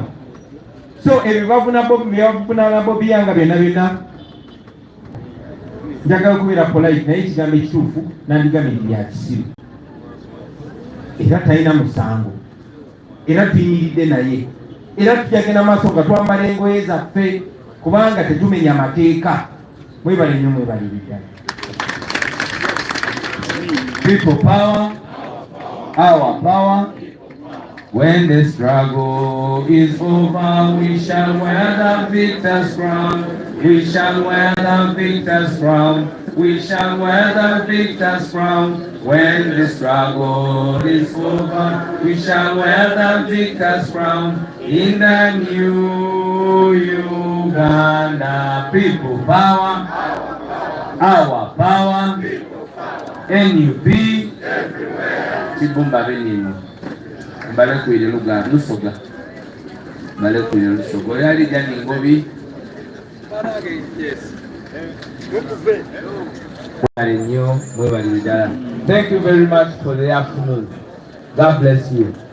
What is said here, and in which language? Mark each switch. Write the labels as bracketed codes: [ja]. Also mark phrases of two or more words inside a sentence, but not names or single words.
[lg] So ebyo bavuna Bobi Wine byonna njagala okubeera polite naye ekigambo ekituufu nandigambye bya kisiru. Era talina musango, era tuyimiridde naye, era tujagenda maaso nga twambala engoye zaffe kubanga tetumenya mateeka. Mwebale nnyo, mwebaliridda. [en] People power, our power. When the struggle is over, we shall wear the victor's crown. We shall wear the victor's crown. We shall wear the victor's crown. When the struggle is over, we shall wear the victor's crown. In the new Uganda, people power, our power, NUP, Kibumba Benini. [lg] Balakwire Luganda Lusoga. Balakwire Lusoga. Yali Jani Ngobi. [en] Thank you very much for the afternoon. God bless you.